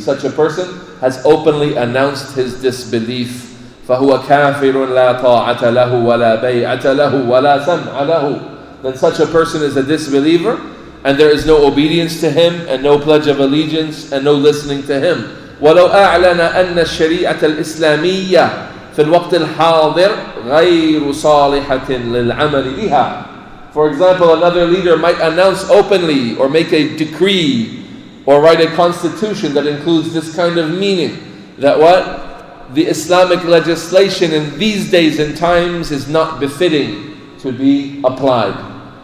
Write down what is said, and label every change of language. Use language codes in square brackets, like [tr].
[en] Such a person has openly announced his disbelief. [ar] فَهُوَ كَافِرٌ لَا طَاعَةَ لَهُ وَلَا بَيْعَةَ لَهُ وَلَا سَمْعَ لَهُ. [en] Then such a person is a disbeliever, and there is no obedience to him, and no pledge of allegiance, and no listening to him. [ar] وَلَوْ أَعْلَنَ أَنَّ الشَّرِيعَةَ الْإِسْلَامِيَّةَ في الوقت الحاضر غير صالحة للعمل بها. [en] For example, another leader might announce openly or make a decree or write a constitution that includes this kind of meaning, that what? The Islamic legislation in these days and times is not befitting to be applied.